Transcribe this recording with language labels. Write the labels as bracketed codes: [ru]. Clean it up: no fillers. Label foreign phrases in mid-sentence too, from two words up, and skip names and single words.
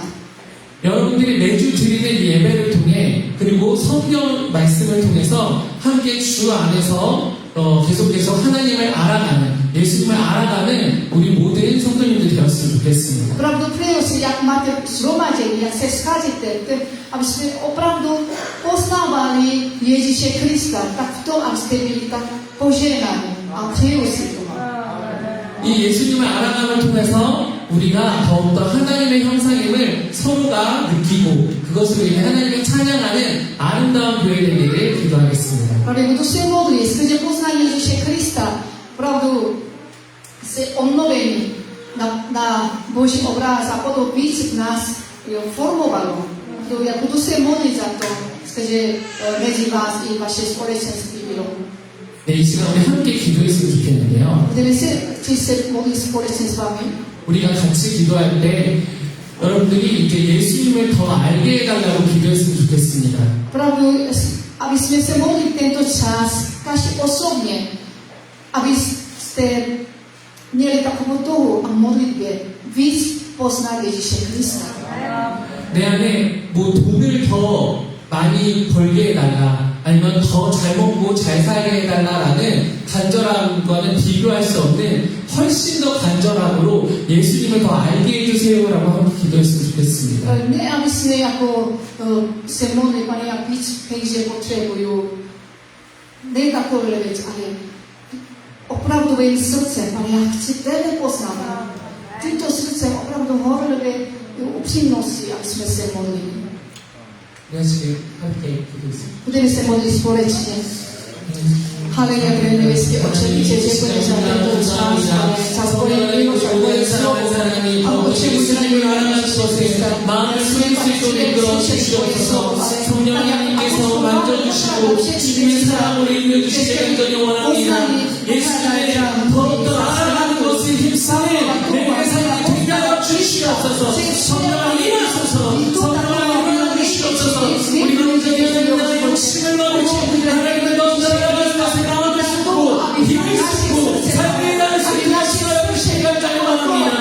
[ko] 여러분들이 매주 드리는 이 예배를 통해 그리고 성경 말씀을 통해서 함께 주 안에서 계속해서 하나님을 알아가는 예수님을 알아가는 우리 모든 성도님들 되었으면 좋겠습니다. [cs] Opravdu přeju si, jak máte zhromaždění, jak se scházíte, aby jsme opravdu poznávali Ježíše Krista, tak v tom, abyste byli tak požehnaní. A přeju si to. [ko] 이 예수님을 알아감을 통해서 우리가 더욱더 하나님의 형상임을 서로가 느끼고 그것으로 인해 하나님을 찬양하는 아름다운 교회 되기를 기도하겠습니다. [cs] Právě budu se modlit, skrze poznání Ježíše Krista, opravdu se obnovení na Boží obraz a potom víc nás formovalo. Já budu se modlit za to, skrze mezi vás i vaše společenství bylo. [ko] 네, 이 시간 우리 함께 기도했으면 좋겠는데요. [cs] Budeme se modlit společně s vámi. [ko] 우리가 같이 기도할 때 여러분들이 이제 예수님을 더 알게 해달라고 기도했으면 좋겠습니다. [cs] Opravdu, aby jsme se modlili tento čas, každý osobně, abyste měli takovou touhu a modlitbě víc poznat Ježíše Krista. [ko] 내 안에 뭐 돈을 더 많이 벌게 해달라 아니면 더 잘 먹고 잘 살게 해달라라는 간절함과는 비교할 수 없는 훨씬 더 간절함으로 예수님을 더 알게 해주세요라고 한번 기도했으면 좋겠습니다. [cs] Ne, aby jsme jako se modlili, Pane, jak víc peníze potřebuju. Ne takové věc, ale opravdovým srdcem, Pane, já chci tebe poznat. Tímto srdcem opravdu horlivé upřímnosti, aby jsme se modlili. [ko] 우리가 지금 함께 기도했습니다. [cs] Budeme se modlit společně. Haleluja, pre nebeský Oče, my tě děkujeme za tento čas, Pane, za tvoje milost, za tvoje slovo. A Oče, budeme [ko] 마음을 쏠릴 수 있도록 이끌어 주시옵소서. 성령님께서 만져주시고 주님의 사랑으로 인도해주시기 간절히 원합니다. 예수님의 더욱더 알아가는 것을 힘쓰는 내 삶이 되게 하여 주시옵소서. 성령을 임하소서. 성령을 임하 주시옵소서. 우리 온전히 하나님의 욕심을 넣고 하나님을 더 나아가는 것을 나아갈 수 있고 힘을 쓰고 삶에 나갈 수 있는 시간을 주시기 간절히 원합니다.